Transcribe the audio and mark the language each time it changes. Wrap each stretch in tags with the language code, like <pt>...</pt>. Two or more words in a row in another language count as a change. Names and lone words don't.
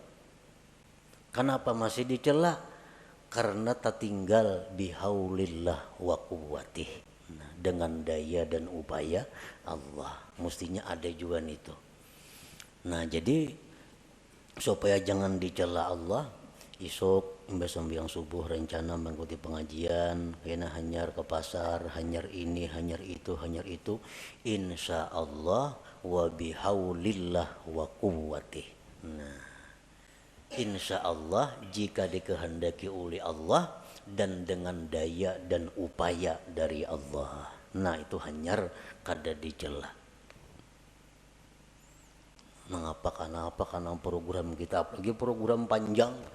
<id>Kenapa masih dicela? Karena tak tinggal</id> <ar>بحول الله وقوته.</ar> <id>Nah, dengan daya dan upaya Allah. Mestinya ada juga itu. Nah jadi supaya jangan dicela Allah, esok sembahyang subuh rencana mengikuti pengajian, kena hanyar ke pasar, hanyar ini, hanyar itu,</id> <ar>إن شاء الله وبحول الله وقوته.</ar> <id>Nah,</id> <ar>إن شاء الله</ar> <id>jika dikehendaki oleh Allah dan dengan daya dan upaya dari Allah. Nah itu hanyar kada dicela. Mengapa karena program kita, apalagi program panjang.</id>